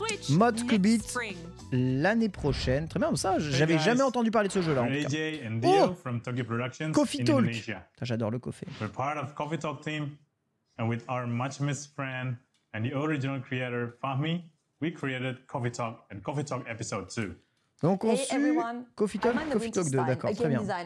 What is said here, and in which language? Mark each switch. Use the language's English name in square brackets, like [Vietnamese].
[French] Mod Qubit l'année prochaine. Très bien, ça, j'avais jamais entendu parler de ce jeu là. Oh, Coffee Talk. J'adore le [English] coffee. And with our much missed friend and the original creator, Fahmi, we created Coffee Talk and Coffee Talk Episode 2. [French] Donc on suit Coffee Talk 2, d'accord, très bien.